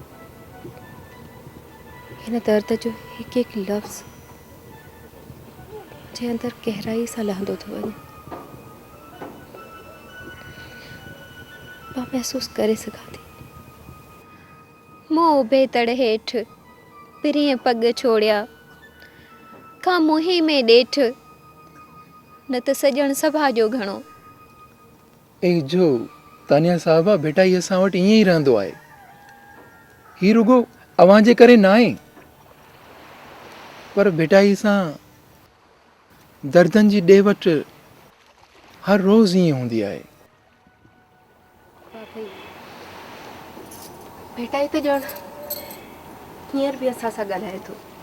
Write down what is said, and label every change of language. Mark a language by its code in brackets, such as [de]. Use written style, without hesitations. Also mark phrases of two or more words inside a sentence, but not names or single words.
[sd] हिन दर्द जो हिकु हिकु लफ़्ज़ जे अंदरि गहराई सां लहंदो थो वञे। मां महसूसु करे सघां थी। मूं उभे तड़ हेठि पिरीअ पग छोड़िया का मुही में ॾेठ न त सॼण सभा जो घणो। ए जो तानिया साहिबा बेटा ये असां वटि ईअं ई रहंदो आहे। ही रुगो अवां जे करे न आहे, पर बेटा ही सां दर्दनि जी ॾे वठि हर रोज़ ईअं हूंदी आहे। बेटा ही त ॼण हींअर बि असां सां ॻाल्हाए थो।